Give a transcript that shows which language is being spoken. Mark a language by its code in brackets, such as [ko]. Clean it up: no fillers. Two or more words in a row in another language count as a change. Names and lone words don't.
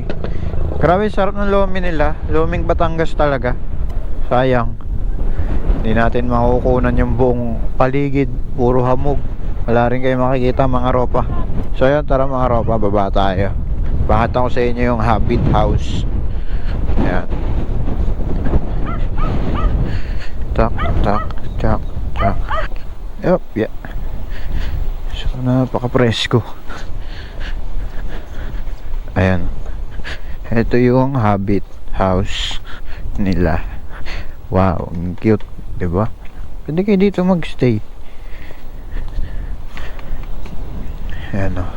[tl] Grabe sarap ng lomi nila. Loming Batangas talaga. Sayang. Hindi natin makukunan yung buong paligid. Puro hamog. Wala rin kayo makikita mga ropa. So yun, tara mga ropa, baba tayo. Bakit ako sa inyo yung Habit House. Ayan. Tak, tak, tak, tak. [en] Yup, yeah. [tl] So napaka-presko. Ayan. Ito yung Habit House nila. Wow, ang cute, 'di ba? Pwede kayo dito magstay. Ayan o.